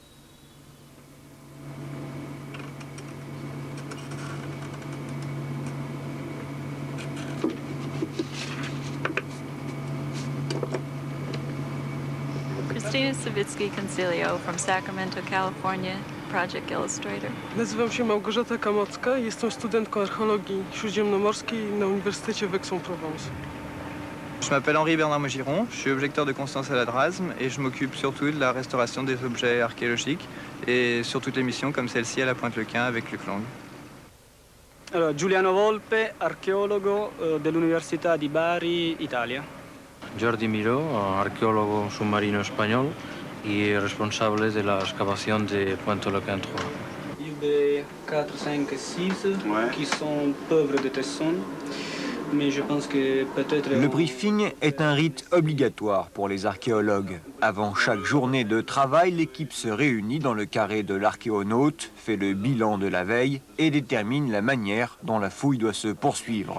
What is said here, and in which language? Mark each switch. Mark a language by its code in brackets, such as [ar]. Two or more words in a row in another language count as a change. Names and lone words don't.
[en] Christina Savitsky-Concilio from Sacramento, California, Project Illustrator. [pl] Nazywam się Małgorzata Kamocka i jestem studentką archéologii śródziemnomorskiej na Uniwersytecie w Aix-en-Provence. [fr] Je m'appelle Henri Bernard Maugiron, je suis objecteur de Constance à la Drasme et je m'occupe surtout de la restauration des objets archéologiques et sur toutes les missions comme celle-ci à la Pointe-le-Quin avec Luc Lang. [it] Allora, Giuliano Volpe, archeologo dell'Università di Bari, Italia. [es] Jordi Miró, arqueólogo submarino español y responsable de la excavación de Pointe-le-Quin 3. [fr] Il y a 4, 5 et 6 qui sont pauvres de Tesson, mais je pense que peut-être... Le briefing est un rite obligatoire pour les archéologues. Avant chaque journée de travail, l'équipe se réunit dans le carré de l'archéonaute, fait le bilan de la veille et détermine la manière dont la fouille doit se poursuivre.